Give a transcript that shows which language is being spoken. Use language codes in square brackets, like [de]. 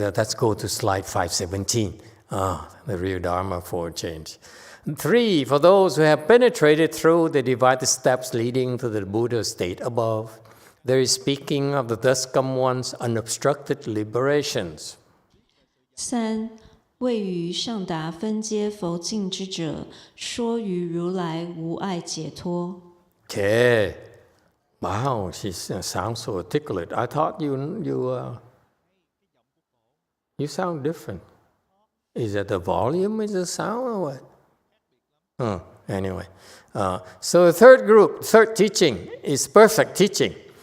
[en] Let's go to slide 517. The real Dharma for change. 3, for those who have penetrated through the divided steps leading to the Buddha state above, there is speaking of the thus come one's unobstructed liberations. 3. [zh] 位于上达分阶佛境之者，说于如来无碍解脱。 [en] Okay. Wow, she sounds so articulate. I thought you sound different. Is that the volume is the sound or what? Anyway. So the third teaching is perfect teaching.